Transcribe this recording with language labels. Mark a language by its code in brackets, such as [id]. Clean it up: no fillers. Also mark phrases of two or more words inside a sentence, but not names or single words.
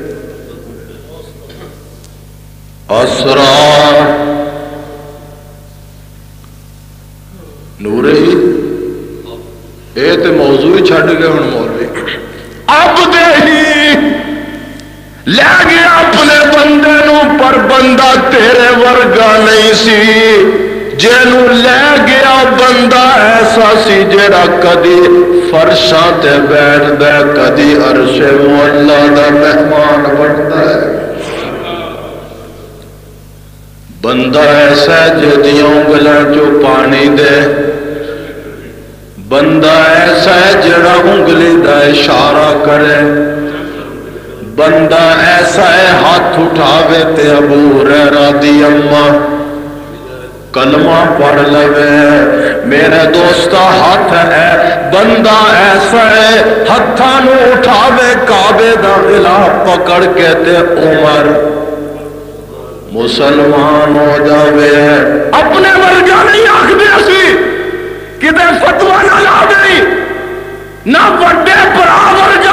[pa] اسرا نور ہی، اے تے موضوع ہی چھڈ گئے ہن مولوی۔ عبدہ لے گیا اپنے بندے نو، پر بندہ تیرے ورگا نہیں سی، جینو لے گیا بندہ ایسا سی جڑا کدی فرشاں تے بیٹھ دے، کدی عرش مولا دا مہمان بنتا ہے۔ بندہ ایسا جدیوں انگلاں چو پانی دے، بندہ ایسا ہے جڑا انگلی دا اشارہ کرے، بندہ ایسا ہے ہاتھ اٹھاوے تے ابو ہریرہ دی اماں کلمہ پڑھ لوے۔ میرے دوستا ہاتھ ہے، بندہ ایسا ہے ہتھاں نو اٹھاوے کعبے دا غلاف پکڑ کے تے عمر مسلمان ہو جاوے۔ اپنے ورگا نہیں آکھدے اسی کدے فتوی نہ لا دئی، نہ وڈے برا